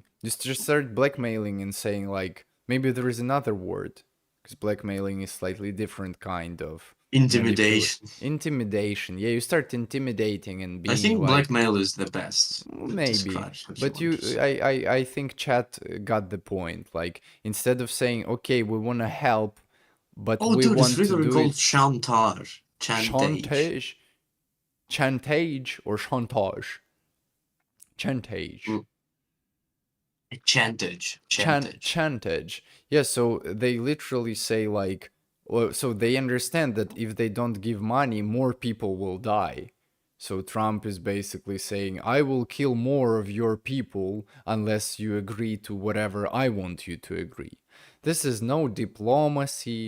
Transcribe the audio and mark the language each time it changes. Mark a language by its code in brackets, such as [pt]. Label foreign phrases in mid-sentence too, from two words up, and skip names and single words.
[en] Just start blackmailing and saying like maybe there is another word, because blackmailing is slightly different kind of Intimidation. Intimidation. Yeah, you start intimidating and being I think like, blackmail is the best. maybe, describes what but want to say. I think chat got the point. Like instead of saying okay, we want to help, but Oh, we dude, want it's to literally do called it chantage. chantage, chantage or chantage, chantage. Chantage. Chantage. Yeah, so they literally say like, well, so they understand that if they don't give money, more people will die. So Trump is basically saying, I will kill more of your people unless you agree to whatever I want you to agree. This is no diplomacy.